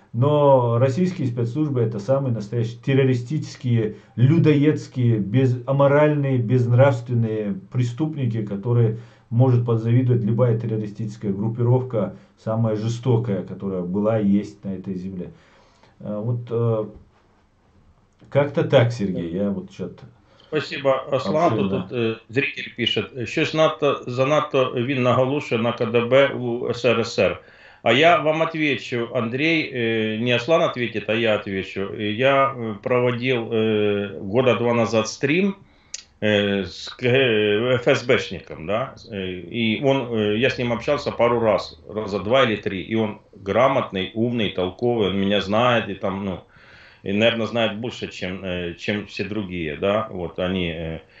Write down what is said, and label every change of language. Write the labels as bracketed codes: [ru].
[ru] Но российские спецслужбы — это самые настоящие террористические, людоедские, аморальные, безнравственные преступники, которые может подзавидовать любая террористическая группировка, самая жестокая, которая была и есть на этой земле. Вот как-то так, Сергей, я вот что-то... Спасибо, Аслан. Тут зритель пишет, [uk] щось занадто він наголошує на КДБ у СРСР. [ru] А я вам отвечу, Андрей, не Аслан ответит, а я отвечу. Я проводил года 2 назад стрим с ФСБшником, да, и я с ним общался пару раз, раза 2 или 3, и он грамотный, умный, толковый, он меня знает, и там, и, наверное, знает больше, чем все другие, да, вот они.